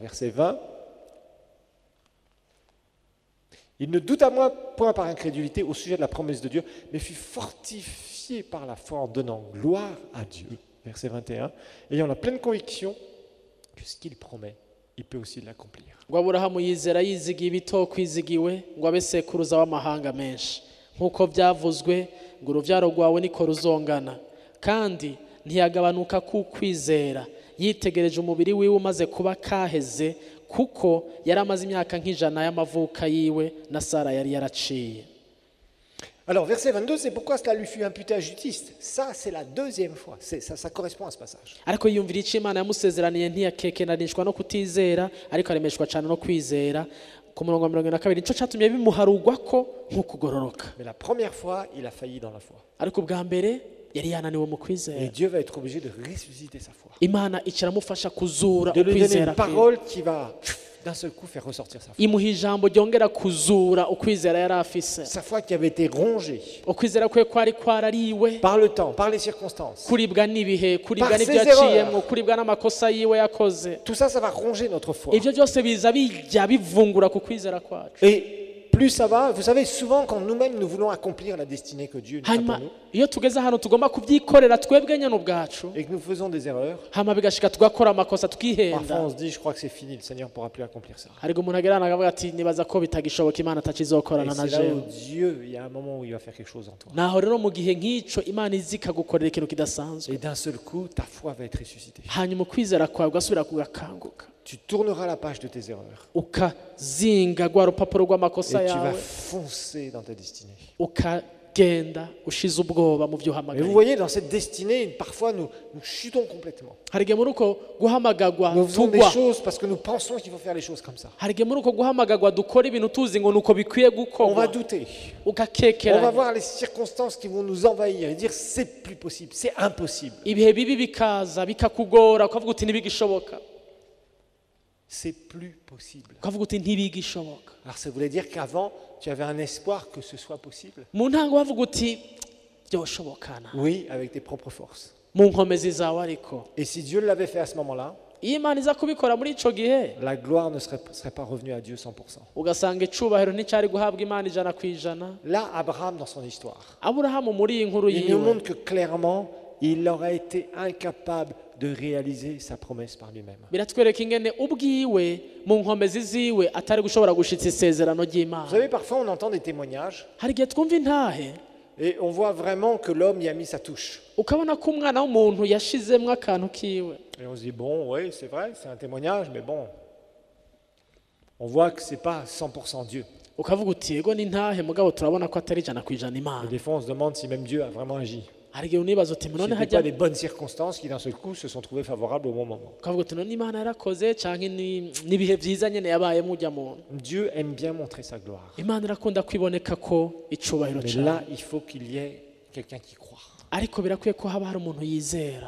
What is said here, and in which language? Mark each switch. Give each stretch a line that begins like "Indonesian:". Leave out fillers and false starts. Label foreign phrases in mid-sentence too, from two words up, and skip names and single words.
French: Verset 20. Il ne douta point par incrédulité au sujet de la promesse de Dieu, mais fut fortifié par la foi en donnant gloire à Dieu. Verset 21. Ayant la pleine conviction que ce qu'il promet, il peut aussi l'accomplir.
Rundi: ngo aburahamu yizera yizigiye ibitokwizigiwe ngo abe sekuruza w'amahanga menshi nk'uko byavuzwe ngo urubyaro rwawe niko ruzongana, kandi ntiyagabanuka kukwizera yitegereje umubiri wiwe umaze kuba kaheze, kuko yari amaze imyaka nk'ijana y'amavuka yiwe na Sara yari yaraciye.
French: Alors, verset 22, c'est pourquoi cela lui fut imputé à justice. Ça, c'est la deuxième fois. Ça correspond à ce passage.
Rundi: ariko yiyumvira icyo imana yamusezeraniye ntiyakekenanishwa no kutizera ariko aremeshwa cyane no kwizera. Ku murongo wa 22 nico cyatumye bimuharugwa ko nk'ukugororoka.
French: Mais la première fois, il a failli dans la foi.
Rundi: ariko bwa mbere yari yananiwe mu
French: Et
Rundi: kwizera.
French: Dieu va être obligé de ressusciter sa foi.
Rundi: Imana ikiramufasha kuzura
French: De lui donner
Rundi: ukwizera
French: une
Rundi: kwiwe.
French: parole qui va, d'un seul coup, faire ressortir sa foi.
Rundi: imuha ijambo ryongera kuzura ukwizera yari afise.
French: Sa foi qui avait été rongée
Rundi: ukwizera kwe kwari kwarariwe
French: par le temps, par les circonstances.
Rundi: kuribwa n'ibihe, kuribwa
French: Par
Rundi: n'ibyo
French: ses
Rundi: yaciyemo,
French: erreurs.
Rundi: kuribwa n'amakosa yiwe yakoze.
French: Tout ça, ça va ronger notre foi.
Rundi: Ibyo byose biza bijya bivungura ku kwizera kwacu.
French: Et plus ça va, vous savez, souvent quand nous-mêmes nous voulons accomplir la destinée que Dieu nous a pour
Rundi: hanyuma
French: nous,
Rundi: iyo tugeze ahantu tugomba kubyikorera twebwe nyine ubwacu,
French: et que nous faisons des erreurs,
Rundi: hanyuma bigashika tugakora amakosa
French: parfois
Rundi: tukihenda.
French: on se dit, je crois que c'est fini, le Seigneur ne pourra plus accomplir ça.
Rundi: ariko umuntu agerana akavuga ati nibaza ko bitagishoboka imana
French: Et
Rundi: atakizokorana na
French: c'est là où
Rundi: jewe.
French: Dieu, il y a un moment où il va faire quelque chose en toi.
Rundi: naho rero mu gihe nk'icyo imana izi ikagukorera ikintu kidasanzwe,
French: Et d'un seul coup, ta foi va être ressuscitée.
Rundi: hanyuma ukwizera kwawe ugasubira kugakanguka,
French: Tu tourneras la page de tes erreurs.
Rundi: ukazinga rwa rupapuro
French: Et
Rundi: rw'amakosa
French: tu vas
Rundi: yawe,
French: foncer dans ta destinée.
Rundi: ukagenda ushize ubwoba mu byo
French: Mais vous
Rundi: uhamagaye.
French: voyez, dans cette destinée, parfois nous chutons complètement.
Rundi: hari igihe muri uko guhamagagwa
French: Nous faisons des
Rundi: tugwa,
French: choses parce que nous pensons qu'il faut faire les choses comme ça.
Rundi: hari igihe muri uko guhamagagwa dukora ibintu tuzi ngo nuko bikwiye
French: On va
Rundi: gukorwa,
French: douter. On va
Rundi: ugakekeranya.
French: voir les circonstances qui vont nous envahir et dire c'est plus possible, c'est impossible.
Rundi: ibihe bibi bikaza bikakugora ukavuga uti ntibigishoboka,
French: C'est plus possible.
Rundi: ukavuga uti ntibigishoboka.
French: Alors ça voulait dire qu'avant, tu avais un espoir que ce soit possible.
Rundi: mu ntango wavuga uti byoshobokana
French: Oui, avec tes propres forces.
Rundi: mu nkomezi zawe, ariko
French: Et si Dieu l'avait fait à ce moment-là,
Rundi: iyo imana iza kubikora muri ico gihe,
French: la gloire ne serait pas revenue à Dieu 100%.
Rundi: ugasanga icubahiro nticyari guhabwa imana 100%.
French: Là, Abraham, dans son histoire,
Rundi: aburahamu muri iyi nkuru
French: il nous
Rundi: yiwe
French: montre que clairement, il aurait été incapable de réaliser sa promesse par lui-même.
Rundi: biratwereka ingene ubwiwe mu nkomezi ziwe atari gushobora gushitsa isezerano
French: Vous
Rundi: ry'imana.
French: savez, parfois on entend des témoignages
Rundi: hari igihe twumva intahe
French: et on voit vraiment que l'homme y a mis sa touche.
Rundi: ukabona ko umwana w'umuntu yashizemwo akantu kiwe,
French: Et on se dit, bon, oui, c'est vrai, c'est un témoignage, mais bon, on voit que ce n'est pas 100% Dieu.
Rundi: ukavuga uti yego ni intahe mugabo turabona ko atari 100%
French: Et
Rundi: imana.
French: des fois, on se demande si même Dieu a vraiment agi.
Rundi: hari igihe unibaza uti
French: Ce
Rundi: none
French: n'étaient
Rundi: hajya,
French: pas des bonnes circonstances qui, d'un seul coup, se sont trouvées favorables au bon moment.
Rundi: ukavuga uti none imana yarakoze canke n'ibihe byiza nyene yabayemo ujya muntu.
French: Dieu aime bien montrer sa gloire.
Rundi: imana irakunda kwiboneka ko icubahiro
French: Mais
Rundi: cayo,
French: là, il faut qu'il y ait quelqu'un qui croit.
Rundi: ariko birakwiye ko haba hari umuntu yizera.